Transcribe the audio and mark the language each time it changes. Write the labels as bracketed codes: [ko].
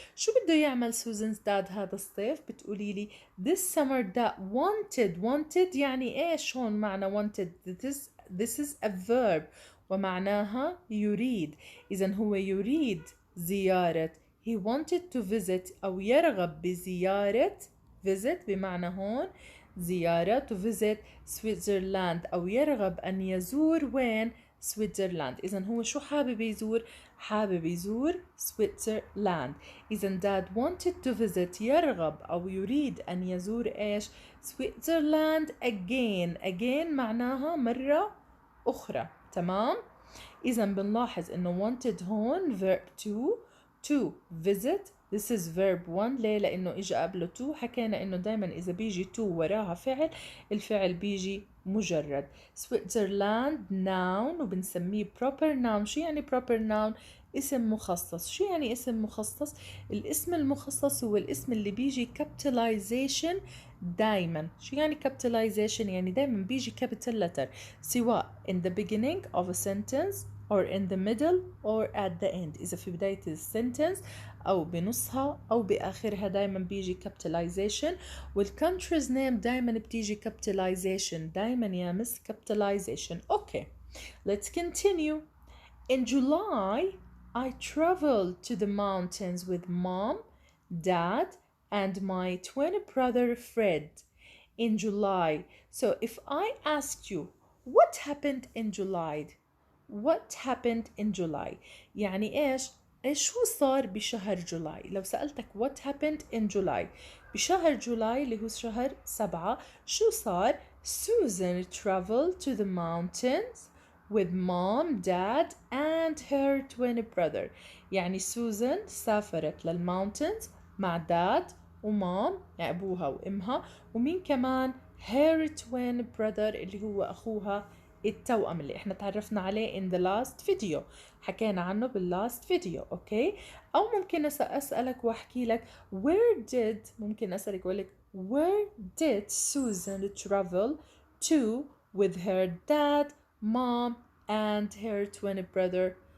[ar] شو بده يعمل Susan's dad هذا الصيف؟ بتقولي لي [en] this summer that wanted [ar] يعني ايش هون معنى wanted؟ [en] this is a verb [ar] ومعناها يريد. إذن هو يريد زيارة. [en] he wanted to visit [ar] أو يرغب بزيارة. visit بمعنى هون زيارة. [en] to visit Switzerland [ar] أو يرغب أن يزور وين؟ سويسرلاند. إذن هو شو حابب يزور؟ حابب يزور سويسرلاند. إذن [en] dad wanted to visit [ar] يرغب أو يريد أن يزور إيش؟ سويسرلاند again معناها مرة أخرى. تمام؟ إذن بنلاحظ إنه wanted هون verb to visit. [en] this is verb 1. [ar] ليه؟ لأنه إجا قبله to. حكينا إنه دايما إذا بيجي to وراها فعل الفعل بيجي مجرد. Switzerland noun وبنسميه proper noun. شو يعني proper noun؟ اسم مخصص. شو يعني اسم مخصص؟ الاسم المخصص هو الاسم اللي بيجي capitalization دايما. شو يعني [en] capitalization؟ [ar] يعني دايما بيجي [en] capital letter سواء in the beginning of a sentence or in the middle or at the end. [ar] إذا في بداية السنتنس أو بنصها أو بآخرها دايما بيجي capitalization. والcountry's name دايما بتيجي capitalization. دايما يا مس capitalization. [en] Okay, let's continue. In July, I traveled to the mountains with mom, dad, and my twin brother Fred. In July. So if I asked you, what happened in July? What happened in July؟ [ar] يعني إيش شو صار بشهر جولاي؟ لو سألتك [en] what happened in July [ar] بشهر جولاي اللي هو شهر 7 شو صار؟ [en] Susan traveled to the mountains with mom, dad and her twin brother. [ar] يعني سوزان سافرت للماونتنز مع داد ومام يعني أبوها وأمها ومين كمان [en] her twin brother [ar] اللي هو أخوها التوأم اللي احنا تعرفنا عليه [en] in the last video. [ar] حكينا عنه باللاست فيديو. اوكي او ممكن اسألك واحكي لك ممكن اسألك اقول لك [en] where did Susan travel to with her dad, mom and her twin brother.